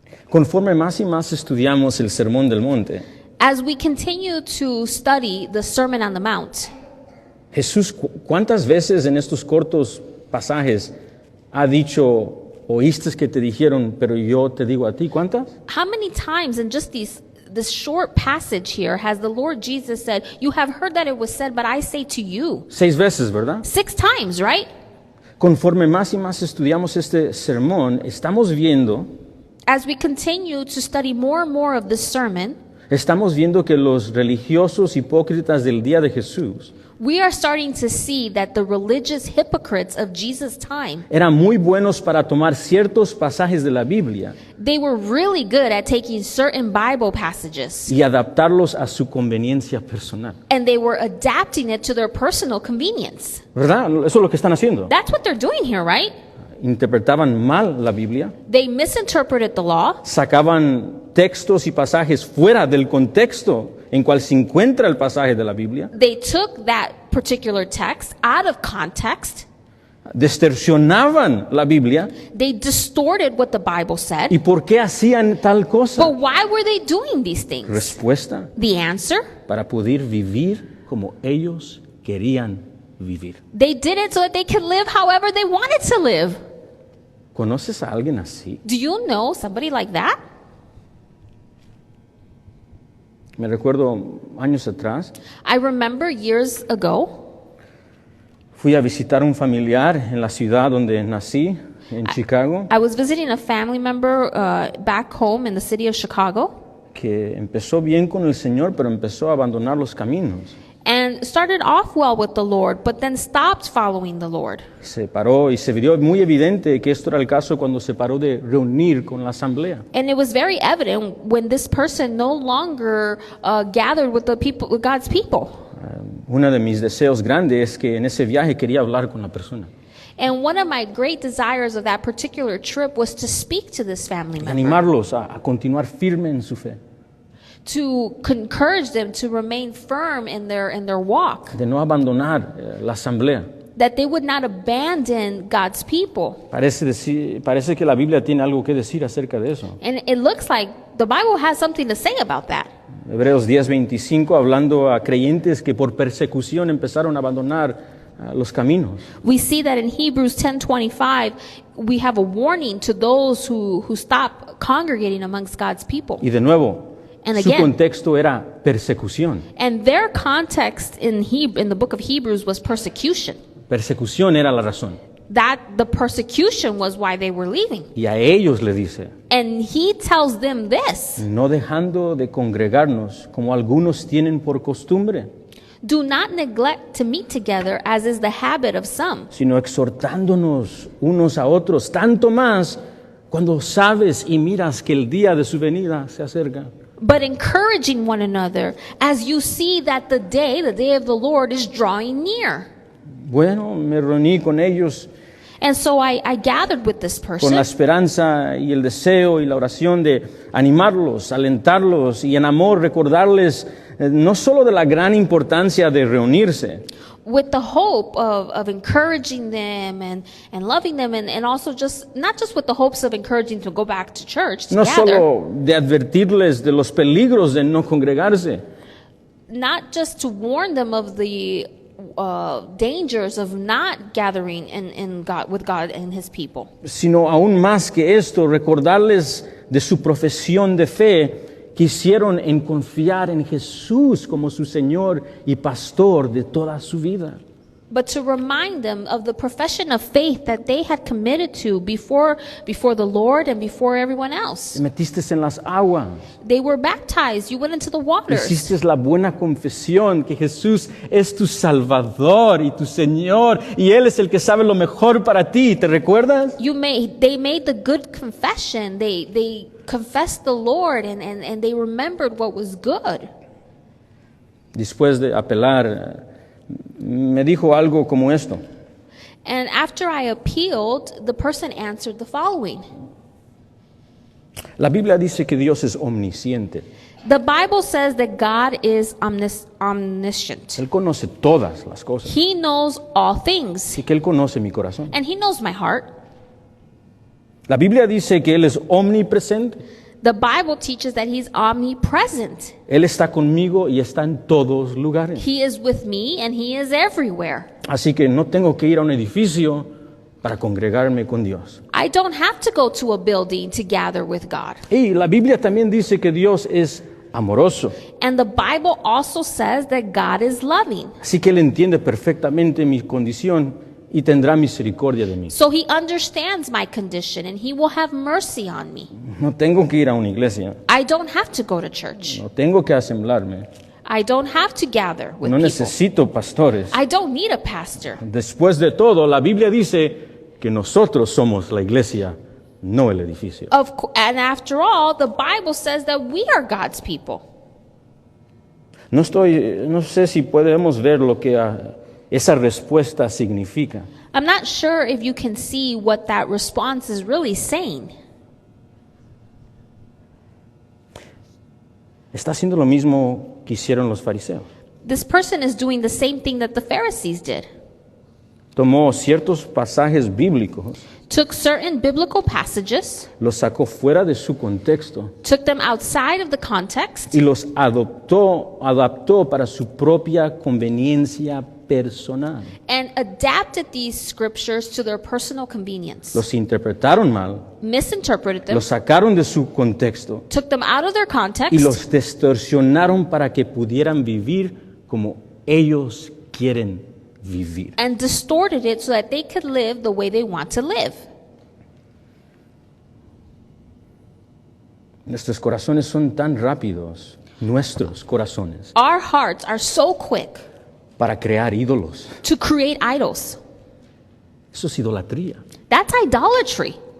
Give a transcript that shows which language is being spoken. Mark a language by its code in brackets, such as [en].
[es] Conforme más y más estudiamos el Sermón del Monte, [en] As we continue to study the Sermon on the Mount, [es] Jesús, ¿cuántas veces en estos cortos pasajes ha dicho, oíste que te dijeron, pero yo te digo a ti? ¿Cuántas? [en] how many times in just this short passage here has the Lord Jesus said, "You have heard that it was said, but I say to you"? [es] 6 veces, ¿verdad? [en] 6 times, right? [es] Conforme más y más estudiamos este sermón, estamos viendo [en] As we continue to study more and more of this sermon, [es] que los religiosos hipócritas del día de Jesús [en] we are starting to see that the religious hypocrites of Jesus' time, [es] eran muy buenos para tomar ciertos pasajes de la Biblia [en] they were really good at taking certain Bible passages [es] y adaptarlos a su conveniencia personal. [en] and they were adapting it to their personal convenience. [es] ¿Verdad? Eso es lo que están haciendo. [en] That's what they're doing here, right? [es] Interpretaban mal la Biblia, [en] They misinterpreted the law. [es] sacaban textos y pasajes fuera del contexto en cual se encuentra el pasaje de la Biblia, [en] They took that particular text out of context. [es] distorsionaban la Biblia. [en] They distorted what the Bible said. [es] ¿Y por qué hacían tal cosa? [en] But why were they doing these things? [es] Respuesta: [en] The answer? [es] para poder vivir como ellos querían vivir. [en] They did it so that they could live however they wanted to live. [es] ¿Conoces a alguien así? [en] Do you know somebody like that? [es] Me recuerdo años atrás, [en] I remember years ago, [es] fui a visitar un familiar en la ciudad donde nací, en Chicago, [en] I was visiting a family member back home in the city of Chicago, [es] que empezó bien con el Señor, pero empezó a abandonar los caminos. [en] and started off well with the Lord, but then stopped following the Lord. [es] Se paró y se vio muy evidente que esto era el caso cuando se paró de reunir con la asamblea. [en] And it was very evident when this person no longer gathered with the people, with God's people. [es] Uno de mis deseos grandes es que en ese viaje quería hablar con la persona, [en] And one of my great desires of that particular trip was to speak to this family member, [es] animarlos a continuar firme en su fe, [en] to encourage them to remain firm in their walk, [es] de no abandonar la asamblea. [en] that they would not abandon God's people. [es] Parece que la Biblia tiene algo que decir acerca de eso. [en] And it looks like the Bible has something to say about that. [es] Hebreos 10:25, hablando a creyentes que por persecución empezaron a abandonar los caminos. [en] We see that in Hebrews 10:25, we have a warning to those who stop congregating amongst God's people. [es] Y de nuevo, [en] And [es] su [en] again, [es] contexto era persecución. [en] and their context in the book of Hebrews was persecution. [es] Persecución era la razón. [en] That the persecution was why they were leaving. [es] Y a ellos le dice, [en] And he tells them this: [es] no dejando de congregarnos como algunos tienen por costumbre, [en] do not neglect to meet together as is the habit of some, [es] sino exhortándonos unos a otros, tanto más cuando sabes y miras que el día de su venida se acerca. [en] but encouraging one another as you see that the day of the Lord is drawing near. [es] Bueno, me reuní con ellos [en] And so I gathered with this [es] con [en] person [es] la esperanza y el deseo y la oración de animarlos, alentarlos y en amor recordarles no solo de la gran importancia de reunirse, [en] with the hope of encouraging them and loving them, and also not just with the hopes of encouraging to go back to church [es] no [en] together, [es] solo de advertirles de los peligros de no congregarse, [en] not just to warn them of the dangers of not gathering with God and His people, [es] sino aún más que esto, recordarles de su profesión de fe que hicieron en confiar en Jesús como su Señor y Pastor de toda su vida. [en] but to remind them of the profession of faith that they had committed to before the Lord and before everyone else. [es] Te metiste en las aguas, [en] They were baptized. You went into the waters. [es] hiciste la buena confesión que Jesús es tu Salvador y tu Señor y Él es el que sabe lo mejor para ti. ¿Te recuerdas? [en] They made the good confession. They confessed the Lord and they remembered what was good. [es] Después de apelar, me dijo algo como esto: [en] And after I appealed, the person answered the following: [es] la Biblia dice que Dios es omnisciente. [en] the Bible says that God is omniscient. [es] Él conoce todas las cosas [en] He knows all things, [es] y que Él conoce mi corazón. [en] and He knows my heart. [es] La Biblia dice que Él es omnipresente. [en] The Bible teaches that he's omnipresent. [es] Él está conmigo y está en todos lugares. [en] He is with me and he is everywhere. [es] Así que no tengo que ir a un edificio para congregarme con Dios. [en] I don't have to go to a building to gather with God. [es] Y la Biblia también dice que Dios es amoroso. [en] And the Bible also says that God is loving. [es] Así que Él entiende perfectamente mi condición y tendrá misericordia de mí. [en] So he understands my condition and he will have mercy on me. [es] No tengo que ir a una iglesia. [en] I don't have to go to church. [es] No tengo que asemblarme. [en] I don't have to gather with [es] No [en] people. [es] necesito pastores. [en] I don't need a pastor. [es] Después de todo, la Biblia dice que nosotros somos la iglesia, no el edificio. [en] And after all, the Bible says that we are God's people. [es] No sé si podemos ver lo que esa respuesta significa. [en] I'm not sure if you can see what that response is really saying. [es] Está haciendo lo mismo que hicieron los fariseos. [en] This person is doing the same thing that the Pharisees did. [es] Tomó ciertos pasajes bíblicos, [en] Took certain biblical passages, [es] los sacó fuera de su contexto [en] took them outside of the context, [es] y los adaptó para su propia conveniencia personal. [en] and adapted these scriptures to their personal convenience. [es] Los interpretaron mal, [en] Misinterpreted them, [es] los sacaron de su contexto [en] took them out of their context, [es] y los distorsionaron para que pudieran vivir como ellos quieren vivir. [en] and distorted it so that they could live the way they want to live. [es] Nuestros corazones son tan rápidos, nuestros corazones, [en] Our hearts are so quick [es] para crear ídolos. [en] to create idols. [es] Eso es idolatría. [en] That's idolatry.